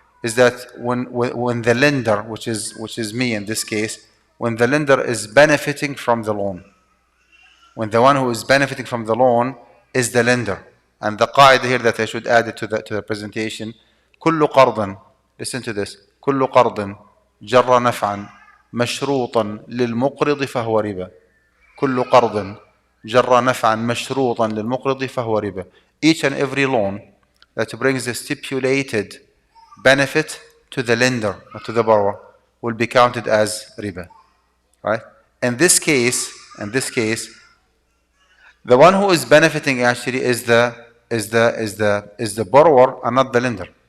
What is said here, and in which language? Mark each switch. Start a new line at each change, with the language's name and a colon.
English: is that when the lender, which is me in this case, when the lender is benefiting from the loan, when the one who is benefiting from the loan is the lender. And the qaida here that I should add it to the presentation,
Arabic: كل قرض,
English: listen to this,
Arabic: كل قرض جر نفعا مشروطا للمقرض فهو ربا. كل قرض جر نفعا مشروطا للمقرض فهو ربا.
English: Each and every loan that brings a stipulated benefit to the lender, not to the borrower, will be counted as riba. Right? In this case, the one who is benefiting actually is the borrower and not the lender.